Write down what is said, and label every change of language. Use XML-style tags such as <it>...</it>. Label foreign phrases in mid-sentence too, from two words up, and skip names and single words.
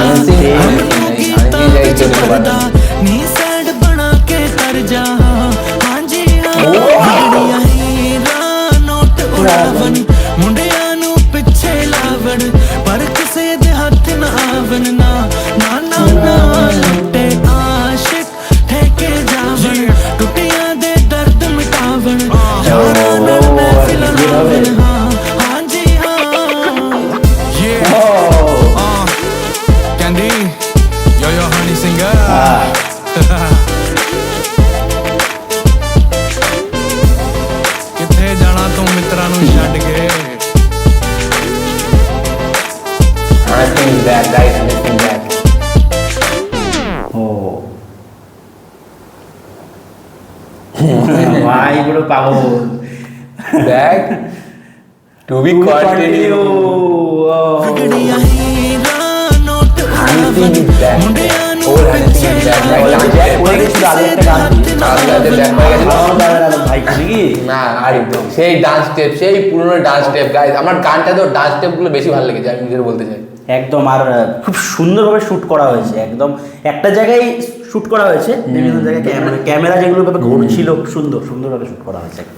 <pa>ਹਮ ਨੂੰ ਗੀਤਾਂ ਵਿੱਚ ਪਰਦਾ ਨੀ ਸੈਡ ਬਣਾ ਕੇ ਤਰ ਜਾ ਹਾਂਜੀ ਹਾਂ ਵਿਗੜੀਆਂ ਹੀਰਾ ਨੋਟ ਉਡਾਵਣ ਮੁੰਡਿਆਂ ਨੂੰ ਪਿੱਛੇ ਲਾਵਣ ਪਰ ਕਿਸੇ ਦੇ ਹੱਥ ਨਾ ਆਵਣ ਨਾ ਨਾ ਨਾ ਨਾ ਲੱਟੇ ਆਸ਼ਿਕ ਠੇਕੇ ਜਾਵਣ ਟੁੱਟੀਆਂ ਦੇ ਦਰਦ ਮਿਟਾਵਣ ਯਾਰਾਂ ਨਾਲ ਮਹਿਫਿਲ ਲਾਵਣ ਹਾਂ ਹਾਂਜੀ ਹਾਂ ਕਹਿੰਦੀ</pa> <en>yo yo honey singer</en> <pa>ਕਿੱਥੇ ਜਾਣਾ ਤੂੰ ਮਿੱਤਰਾਂ ਨੂੰ ਛੱਡ ਕੇ</pa> <en>Honey Sing is back, guys. Honey Sing back.</en> <bn>ভাই পুরো পাগল।</bn> <en>Back. to be continue.</en> <pa>ਵਿਗੜੀਆਂ ਹੀਰਾਂ ਨੋਟ</pa> <en>Honey Singh is back,</en> <pa>ਮੁੰਡਿਆਂ ਨੂੰ</pa> <en>or Honey Singh is back.</en> <bn>ওরা গেছিল আগে একটা গান ভাই কি না আরে সেই</bn> <en>dance step,</en> <bn>সেই পুরনো</bn> <en>dance step guys,</en> <bn>আমার গানটা তো</bn> <en>dance step</en> <bn>গুলো বেশি ভালো লেগেছে, আমি নিজের বলতে চাই। একদম। আর খুব সুন্দরভাবে শুট করা হয়েছে, একদম একটা জায়গায় শুট করা হয়েছে, বিভিন্ন জায়গায় ক্যামেরা যেগুলো ভাবে ঘুরছিল, সুন্দরভাবে শুট করা হয়েছে একদম।</bn>